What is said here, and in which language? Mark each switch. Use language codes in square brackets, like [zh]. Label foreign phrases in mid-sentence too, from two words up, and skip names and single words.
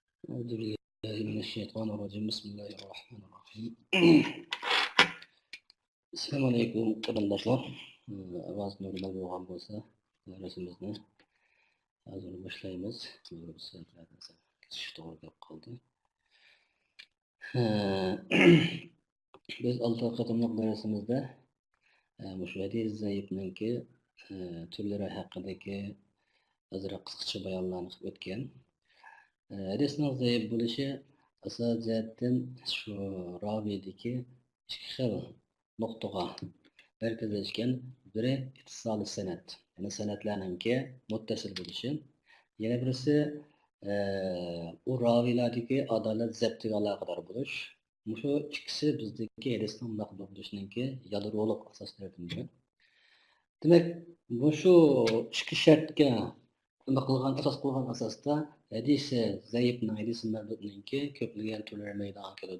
[ar] أعوذ بالله من الشيطان الرجيم بسم الله الرحمن الرحيم [uz] Assalomu alaykum qarindoshlar. Ovoz normal bo'lgan bo'lsa, darsimizni hozir boshlaymiz. Bir soatlardan so'ng ketish to'g'ri kelib qoldi. Biz olti qatimliq darsimizda mushu hadis zaifninki turlari haqidagi ozroq qisqacha bayonlarni qilib o'tgan. Hadisning zaif bo'lishi asosan shu raviyadagi ikki xil nuqtaga [tr] merkezleşken biri ittisal-ı senet. [uz] Yani senetlerninki muttasil bo'lishi. Yana birisi o ravilardagi adalet zeptiga aloqador bo'lish. Mushu ikkisi bizdagi hadisning maqbul bo'lishininki yadroliq asoslardan biri. Demek mushu ikki shartga asas qilgan asosda hadisi zaifning hadisi mardudninki ko'plagan turlari maydonga keladi.